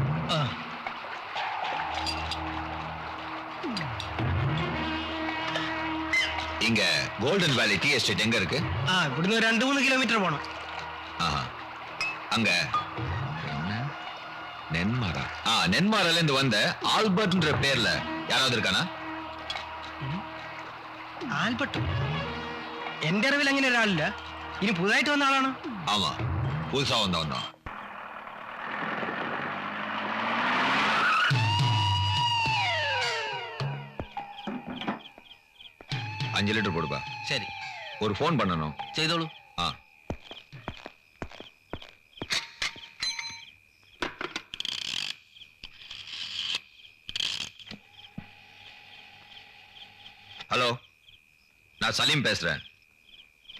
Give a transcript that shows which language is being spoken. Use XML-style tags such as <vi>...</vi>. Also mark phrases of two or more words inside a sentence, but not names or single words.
<ta>இங்க கோல்டன் வேலி டீ எஸ்டேட் எங்க இருக்கு?</ta> <ml>ഇവിടുന്ന് 2-3 കിലോമീറ്റർ പോണം.</ml> <ta>ஆஹா. அங்க நென்மாரா. நென்மாரால இருந்து வந்த ஆல்பர்ட்ன்ற பேர்ல யாராவது இருக்கானா?</ta> <ml>ആൽബർട്ട്? എന്റെ അറിവിൽ അങ്ങനെ ഒരാളില്ല. ഇനി പുതുതായിട്ട് വന്ന ആളാണ്?</ml> <ta>ஆமா, புதுசா வந்தவன் தான். 5 லிட்டர் போடுப்பா.</ta> <ml>ശരി,</ml> <ta>ஒரு ஃபோன் பண்ணணும்.</ta> <ml>ചെയ്തോളൂ.</ml> <ta>ஆ. ஹலோ, நான் சலீம் பேசுறேன் சார்.</ta>